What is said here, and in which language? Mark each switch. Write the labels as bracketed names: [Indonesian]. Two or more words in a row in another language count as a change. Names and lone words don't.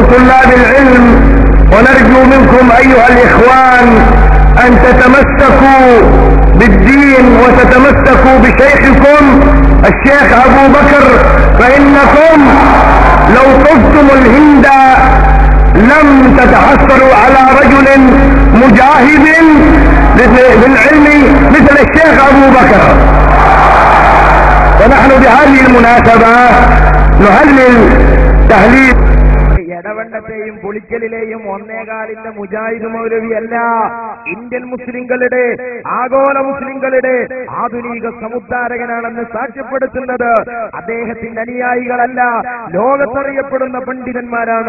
[Arabic] طلاب العلم، ونرجو منكم أيها الإخوان أن تتمسكوا بالدين وتتمسكوا بشيخكم الشيخ أبو بكر، فإنكم لو طفتم الهند لم تتحصلوا على رجل مجاهد للعلم مثل الشيخ أبو بكر. ونحن بهذه المناسبة نهلل تهليل [Malayalam] ഇടവണ്ണത്തെയും പുളിക്കലിലെയും ഒന്നേകാലിന്റെ മുജാഹിദ് മൗലവിയല്ല, ഇന്ത്യൻ മുസ്ലിങ്ങളുടെ ആഗോള മുസ്ലിങ്ങളുടെ ആധുനിക സമുദ്ധാരകനാണെന്ന് സാക്ഷ്യപ്പെടുത്തുന്നത് അദ്ദേഹത്തിന്റെ അനുയായികളല്ല, ലോകത്തറിയപ്പെടുന്ന പണ്ഡിതന്മാരാണ്.